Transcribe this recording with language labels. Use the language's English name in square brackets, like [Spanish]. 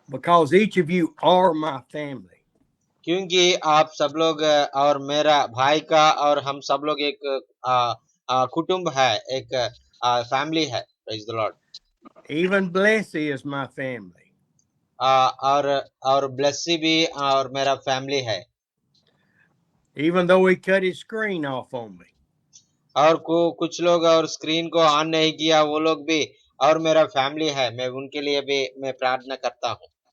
[English] Because each of you are my family. [Hindi] क्योंकि आप सब लोग और मेरा भाई का और हम सब लोग एक कुटुंब है एक फैमिली है [English] Praise the lord Even Blessy is my family. [Hindi] और ब्लेसी भी और मेरा फैमिली है [English] Even though he cut his screen off on me. [Hindi] और कुछ लोग और स्क्रीन को ऑन नहीं किया वो लोग भी और मेरा फैमिली है मैं उनके लिए भी मैं प्रार्थना करता हूँ